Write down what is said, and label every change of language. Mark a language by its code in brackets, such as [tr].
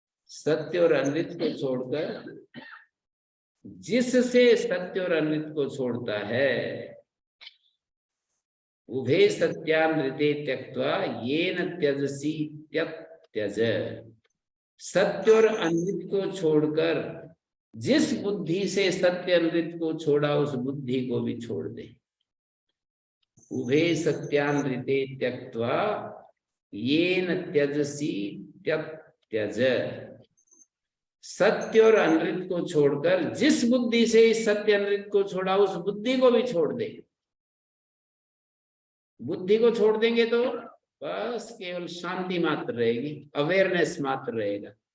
[hi] सत्य और अनृत को छोड़कर, जिससे सत्य और अनृत को छोड़ता है, [sa] उभे सत्यानृते त्यक्त्वा येन त्यजसी त्यज। [hi] सत्य और अनृत को छोड़कर जिस बुद्धि से सत्य अनृत को छोड़ा, उस बुद्धि को भी छोड़ दे। [sa] उभे सत्यानृते त्यक्त्वा येन त्यजसी त्यज। [hi] सत्य और अनृत को छोड़कर जिस बुद्धि से इस सत्य अनृत को छोड़ा, उस बुद्धि को भी छोड़ दे। बुद्धि को छोड़ देंगे तो बस केवल शांति मात्र रहेगी, अवेयरनेस मात्र रहेगा।